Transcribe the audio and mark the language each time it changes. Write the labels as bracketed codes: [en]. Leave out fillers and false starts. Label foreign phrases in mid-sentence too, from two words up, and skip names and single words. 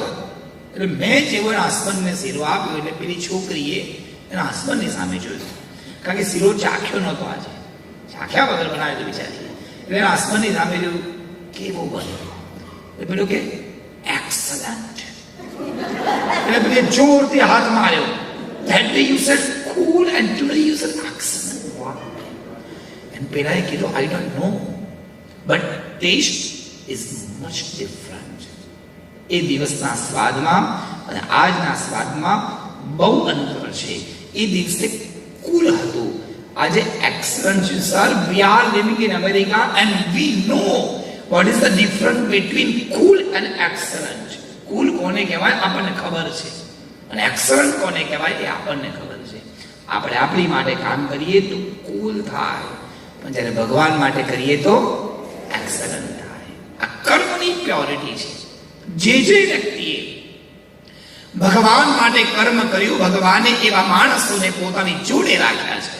[gu] એટલે મેં જેવો એના હસબન્ડને શીરો આપ્યો એટલે પેલી છોકરીએ એના હસબન્ડની સામે જોયું, કારણ કે શીરો ચાખ્યો નહોતો આજે, ચાખ્યા વગર બનાવ્યો બિચારી. એટલે એના હસબન્ડની સામે જોયું, કેવો બન્યો? એટલે પેલો કે એક્સલન્ટ. એટલે પેલે જોરથી હાથ માર્યો. [en] That day you said cool and today you said excellent. And [gu] પેલાએ કીધું [en] I don't know, but taste is much different. [gu] એ દિવસના સ્વાદમાં અને આજના સ્વાદમાં બહુ અંતર છે. એ દિવસે કુલ હતું, આજે એક્સલન્ટ છે. [en] સર, we are living in America and we know what is the difference between cool and excellent. [gu] કુલ કોને કહેવાય આપણને ખબર છે, અને એક્સલન્ટ કોને કહેવાય એ આપણને ખબર છે. આપણે આપણી માટે કામ કરીએ તો કુલ થાય, પણ જ્યારે ભગવાન માટે કરીએ તો એક્સલન્ટ થાય. આ કર્મની પ્યોરિટી છે. જે વ્યક્તિએ ભગવાન માટે કર્મ કર્યું, ભગવાને એવા માણસોને પોતાની જોડે રાખ્યા છે.